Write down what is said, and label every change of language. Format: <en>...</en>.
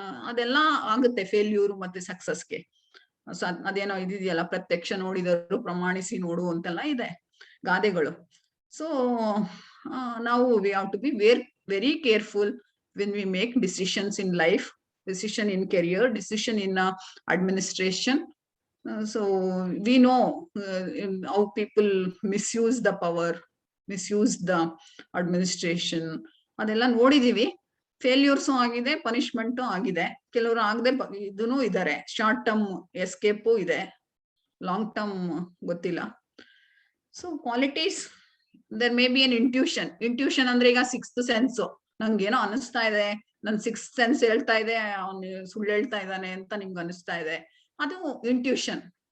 <kn>ಅದೆಲ್ಲ ಆಗುತ್ತೆ ಫೇಲ್ಯೂರ್ ಮತ್ತೆ ಸಕ್ಸಸ್ಗೆ. ಅದೇನೋ ಇದಿದೆಯಲ್ಲ, ಪ್ರತ್ಯಕ್ಷ ನೋಡಿದರು ಪ್ರಮಾಣಿಸಿ ನೋಡು ಅಂತೆಲ್ಲ ಇದೆ ಗಾದೆಗಳು.</kn> <en>so</en> <kn>ನಾವು</kn> <en>We have to be very careful when we make decisions in life, decision in career, decision in administration. So we know how people misuse the power, misuse the administration.</en> <kn>ಅದೆಲ್ಲ ನೋಡಿದೀವಿ. ಫೇಲ್ಯೂರ್ಸು ಆಗಿದೆ, punishment ಆಗಿದೆ, ಕೆಲವರು ಆಗದೆ ಇದೂ ಇದಾರೆ. Short term escape ಇದೆ, long term ಗೊತ್ತಿಲ್ಲ. So qualities,</kn> <en>there may be an intuition</en> <kn>ಅಂದ್ರೆ ಈಗ ಸಿಕ್ಸ್ತ್ ಸೆನ್ಸ್, ನಂಗೇನೋ ಅನಿಸ್ತಾ ಇದೆ, ನನ್ ಸಿಕ್ಸ್ತ್ ಸೆನ್ಸ್ ಹೇಳ್ತಾ ಇದೆ ಅವ್ನು ಸುಳ್ಳು ಹೇಳ್ತಾ ಇದ್ದಾನೆ ಅಂತ ನಿಮ್ಗೆ ಅನಿಸ್ತಾ ಇದೆ, ಅದು ಇಂಟ್ಯೂಷನ್.</kn>